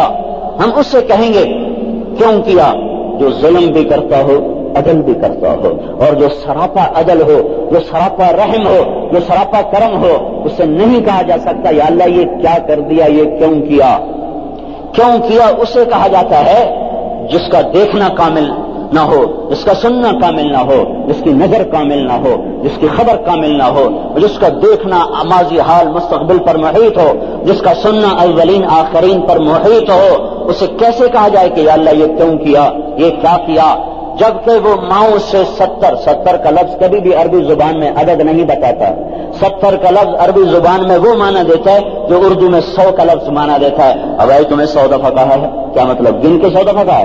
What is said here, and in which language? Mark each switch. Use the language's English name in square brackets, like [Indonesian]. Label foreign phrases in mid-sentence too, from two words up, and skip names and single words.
[Urdu] ہم اس سے کہیں گے کیوں کیا جو ظلم بھی کرتا ہو عدل بھی کرتا ہو، اور جو سراپا عدل ہو، جو سراپا رحم ہو، جو سراپا کرم ہو، اسے نہیں کہا جا سکتا یا اللہ یہ کیا کر دیا، یہ کیوں کیا؟ کیوں کیا اسے کہا جاتا ہے جس کا دیکھنا کامل نہ ہو، جس کا سننا کامل نہ ہو، جس کی نظر کامل نہ ہو، جس کی خبر کامل نہ ہو، جس کا دیکھنا ماضی حال مستقبل پر محیط ہو، جس کا سننا اولین آخرین پر محیط ہو، اسے کیسے کہا جائے کہ یا اللہ یہ کیوں کیا، یہ کیا کیا؟ جبکہ وہ ماؤں سے 70 کا لفظ کبھی بھی عربی زبان میں عدد نہیں بتاتا۔ 70 کا لفظ عربی زبان میں وہ معنی دیتا ہے جو اردو میں 100 کا لفظ معنی دیتا ہے۔ اب بھائی تمہیں 100 دفعہ کہا ہے، کیا مطلب گن کے 100 دفعہ کہا ہے؟